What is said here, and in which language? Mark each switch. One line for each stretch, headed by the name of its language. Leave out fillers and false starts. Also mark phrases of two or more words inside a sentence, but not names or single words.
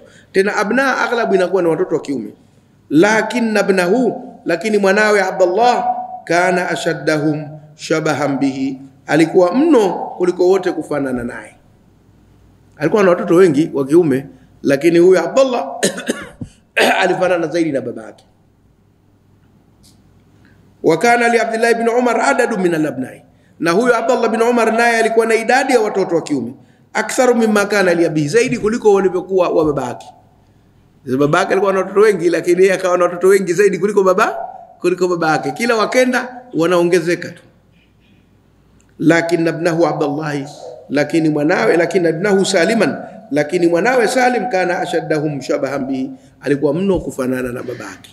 Swahili: Tena abna aghlabu inakuwa ni watoto wa kiume. Lakini mwanawe Abdullah
Arabic: كان أشدهم شبها به,
Swahili: alikuwa mno kuliko wote kufanana naye. Alikuwa na watoto wengi wa kiume, lakini huyu Abdullah alifanana zaidi na babake.
Arabic: وكان لعبد الله بن عمر عدد من الأبناء,
Swahili: na huyo Abdullah ibn Umar naye alikuwa na idadi ya watoto wa kiume,
Arabic: أكثر مما كان لأبي,
Swahili: zaidi kuliko walivyokuwa wa babake. Babake alikuwa na watoto wengi, lakini yeye akawa na watoto wengi zaidi kuliko babake. Kila wakenda wanaongezeka tu. Lakini ibnahu Abdullah, lakini mwanawe, lakini ibnahu Saliman, lakini mwanawe Salim
Arabic: كان أشدهم شبها به,
Swahili: alikuwa mno kufanana na babake.